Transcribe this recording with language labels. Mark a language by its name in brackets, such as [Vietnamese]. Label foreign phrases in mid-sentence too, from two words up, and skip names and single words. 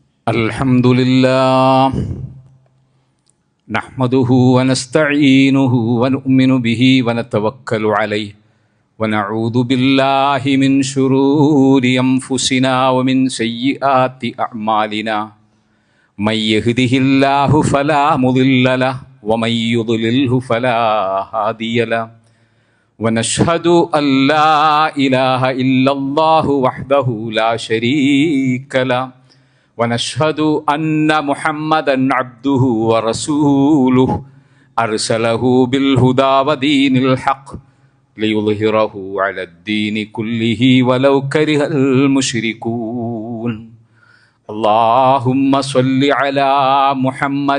[Arabic] الحمد لله نحمده ونستعينه ونؤمن به ونتوكل عليه ونعوذ بالله من شرور أنفسنا ومن سيئات أعمالنا من يهده الله فلا مضل له ومن يضلل فلا هادي له ونشهد أن لا إله إلا الله وحده لا شريك له ونشهد أن محمدًا عبده ورسوله أرسله بالهدى ودين الحق ليظهره على الدين كله ولو كره المشركون اللهم صل على محمد